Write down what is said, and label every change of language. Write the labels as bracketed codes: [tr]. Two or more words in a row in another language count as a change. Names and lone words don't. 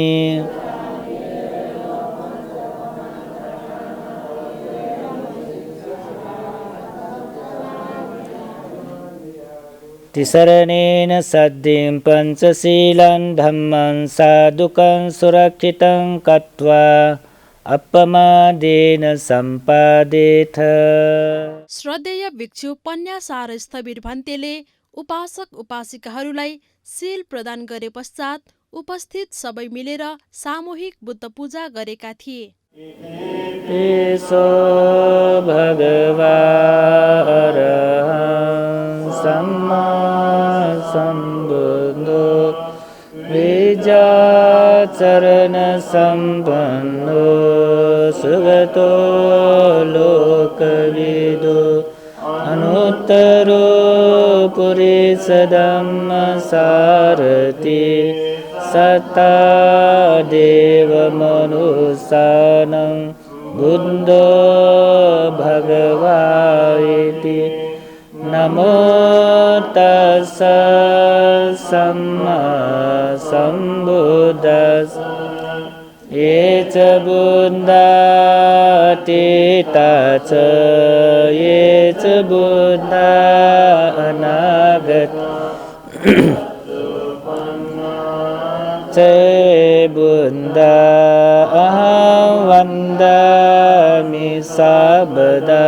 [pi] तिसरणेन सद्दिं पञ्चशीलं धम्मं साधुकं सुरक्षितं कत्वा अपमादेन सम्पादेथ। [ne] श्रद्धेय भिक्षु पन्यासार स्थविर भन्तेले उपासक उपासिकाहरूलाई सील प्रदान गरे पश्चात उपस्थित सबै मिलेर सामूहिक बुद्ध पूजा गरेका थिए। [pi] तेसो भगवा अरहं सम्मा सम्बुद्धो विजाचरण सम्पन्नो सुगतो लोकविदो अनुत्तरो पुरुषधम्मसारथि सत्ता देवमनुसानं बुद्धो भगवानिति। नमो तस्स सम्मा सम्बुद्धस्स। ये च बुद्धा तीता च ये च बुद्धा अनागता च बुद्धा अहं वन्दामि सर्वदा।